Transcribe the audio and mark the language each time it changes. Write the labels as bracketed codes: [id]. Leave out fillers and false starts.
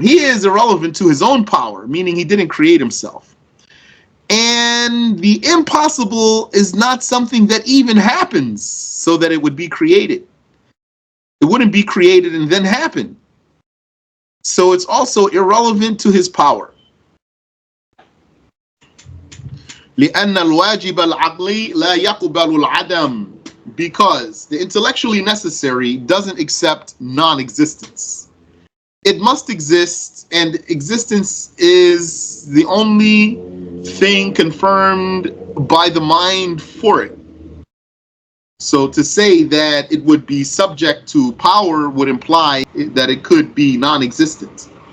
[en] He is irrelevant to his own power, meaning he didn't create himself. And the impossible is not something that even happens so that it would be created. It wouldn't be created and then happen. So it's also irrelevant to his power. [ar] لأن الواجب العقلي لا يقبل العدم. [en] Because the intellectually necessary doesn't accept non-existence. It must exist, and existence is the only thing confirmed by the mind for it. So to say that it would be subject to power would imply that it could be non-existent.